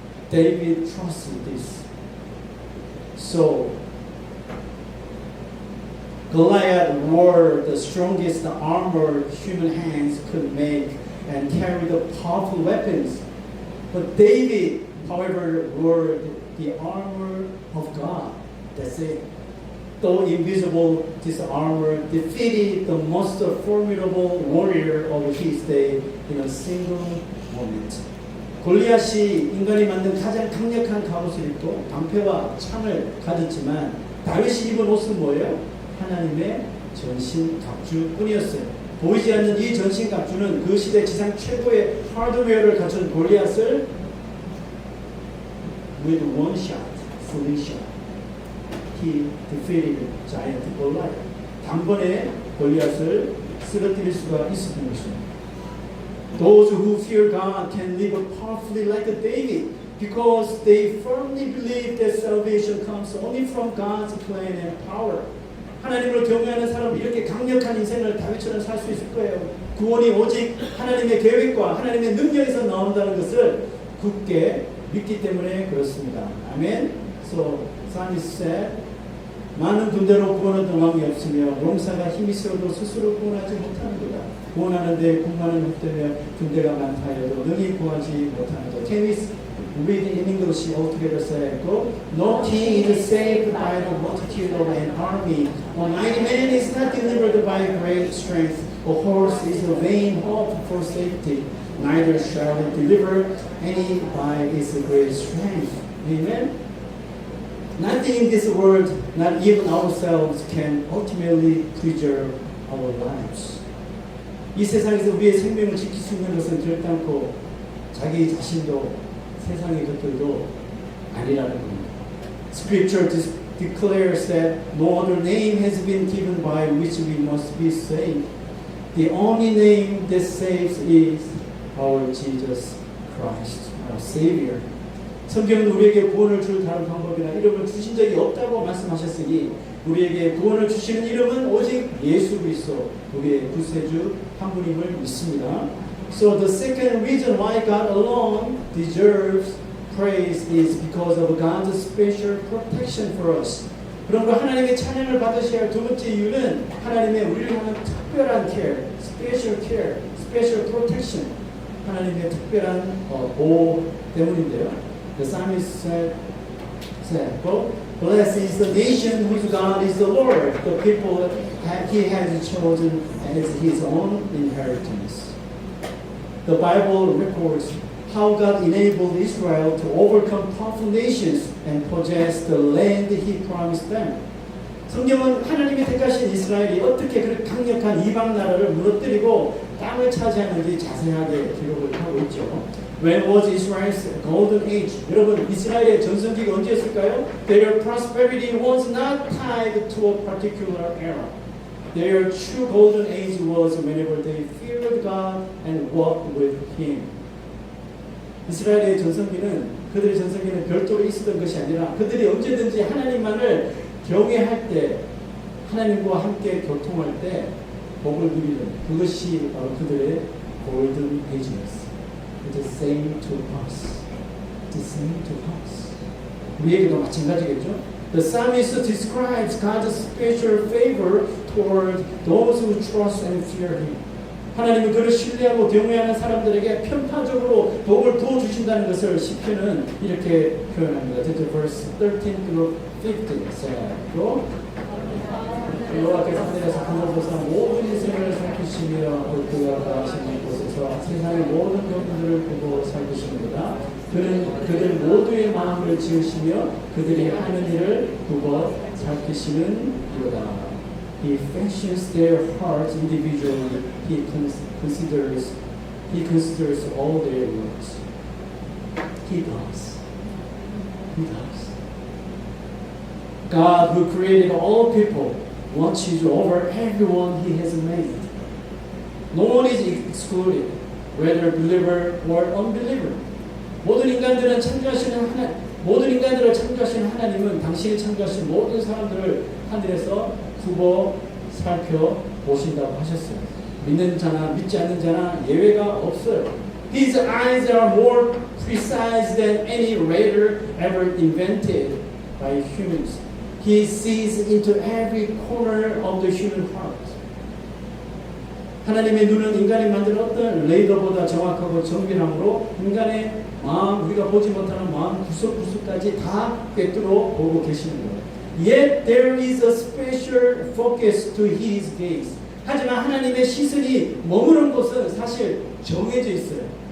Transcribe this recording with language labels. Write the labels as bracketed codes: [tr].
[en] David trusted this. So, Goliath wore the strongest armor human hands could make and carried the powerful weapons. But David, however, wore the armor of God. That's it. Though invisible, this armor defeated the most formidable warrior of his day in a single moment. [ko] 골리앗이 인간이 만든 가장 강력한 갑옷을 입고 방패와 창을 가졌지만 다윗이 입은 옷은 뭐예요? 하나님의 전신 갑주뿐이었어요. 보이지 않는 이 전신 갑주는 그 시대 지상 최고의 하드웨어를 갖춘 골리앗을 [en] with one shot, slingshot, he defeated giant Goliath. [ko] 단번에 골리앗을 쓰러뜨릴 수가 있었던 것입니다. [en] Those who fear God can live powerfully like David because they firmly believe that salvation comes only from God's plan and power. [ko] 하나님을 경외하는 사람은 이렇게 강력한 인생을 다윗처럼 살 수 있을 거예요. 구원이 오직 하나님의 계획과 하나님의 능력에서 나온다는 것을 굳게 믿기 때문에 그렇습니다. 아멘. [en] So, psalmist said, [ko] 많은 군대로 구원하던 왕이 없으며 용사가 힘이 세어도 스스로 구원하지 못하는도다. 구원하는데 군마는 헛되며 군대가 많다 하여도 능히 구하지 못하는도다. [en] Can we read in English altogether? Say, no king is saved by the multitude of an army. A mighty man is not delivered by great strength. A horse is a vain hope for safety. Neither shall it deliver any by its great strength. Amen. Nothing in this world, not even ourselves, can ultimately preserve our lives. [ko] 이 세상에서 우리의 생명을 지킬 수 있는 것은 결단코 자기 자신도 세상의 것들도 아니라는 겁니다. [en] Scripture declares that no other name has been given by which we must be saved. The only name that saves is our Jesus Christ, our Savior. [ko] 성경은 우리에게 구원을 줄 다른 방법이나 이름을 주신 적이 없다고 말씀하셨으니 우리에게 구원을 주시는 이름은 오직 예수 그리스도 우리의 구세주 한 분임을 믿습니다. [en] So the second reason why God alone deserves praise is because of God's special protection for us. [ko] 그러므로 하나님의 찬양을 받으셔야 할 두 번째 이유는 하나님의 우리를 향한 특별한 [en] care, special protection. [ko] 하나님의 특별한 보호 때문인데요. [en] The psalmist said, blessed is the nation whose God is the Lord, the people He has chosen as His own inheritance. The Bible records how God enabled Israel to overcome powerful nations and possess the land He promised them. [ko] 성경은 하나님이 택하신 이스라엘이 어떻게 그렇게 강력한 이방 나라를 무너뜨리고 땅을 차지하는지 자세하게 기록을 하고 있죠. [en] When was Israel's golden age? [ko] 여러분, 이스라엘의 전성기가 언제였을까요? [en] Their prosperity was not tied to a particular era. Their true golden age was whenever they feared God and walked with Him. [ko] 이스라엘의 전성기는 그들의 전성기는 별도로 있었던 것이 아니라 그들이 언제든지 하나님만을 경외할 때 하나님과 함께 교통할 때 복을 누리는 그것이 바로 그들의 골든 에이지였어요. [en] It is same to us. It is same to us. [ko] 우리에게도 마찬가지겠죠? [en] The psalmist describes God's special favor toward those who trust and fear Him. [ko] 하나님은 그를 신뢰하고 경외하는 사람들에게 편파적으로 복을 부어주신다는 것을 시편은 이렇게 표현합니다. [en] verse 13 through 15 says, [ko] 여호와께서 하늘에서 그것보다 모든 인생을 살피시며 그가 가시는 곳에서 세상의 모든 병들을 보고 살피시는구나. 그는 그들 모두의 마음을 지으시며 그들이 하는 일을 보고 살피시는 이로다. [en] He fashions their hearts individually. He considers all their works. He does. He does. God, who created all people, watches over everyone He has made. No one is excluded, whether believer or unbeliever. [ko] 모든 인간들을 창조하신 하나님은 당신이 창조하신 모든 사람들을 하늘에서 두고 살펴보신다고 하셨어요. 믿는 자나 믿지 않는 자나 예외가 없어요. [en] His eyes are more precise than any radar ever invented by humans. He sees into every corner of the human heart. [ko] 하나님의 눈은 인간이 만든 어떤 레이더보다 정확하고 정밀함으로 인간의 마음, 우리가 보지 못하는 마음 구석구석까지 다 꿰뚫어 보고 계시는 거예요. [en] Yet there is a special focus to His gaze. [ko] 하지만 하나님의 시선이 머무는 곳은 사실 정해져 있어요.